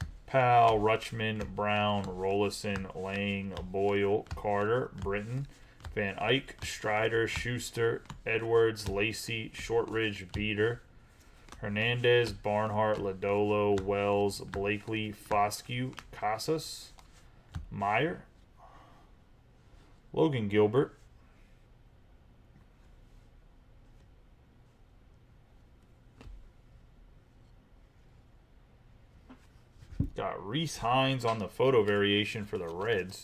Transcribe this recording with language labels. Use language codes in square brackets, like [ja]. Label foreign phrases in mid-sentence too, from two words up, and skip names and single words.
[en] Powell, Rutschman, Brown, Rollison, Lang, Boyle, Carter, Britton, Van Eyck, Strider, Schuster, Edwards, Lacey, Shortridge, Beater, Hernandez, Barnhart, Lodolo, Wells, Blakely, Foscue, Casas, Meyer, Logan Gilbert, got Reese Hines on the photo variation for the Reds.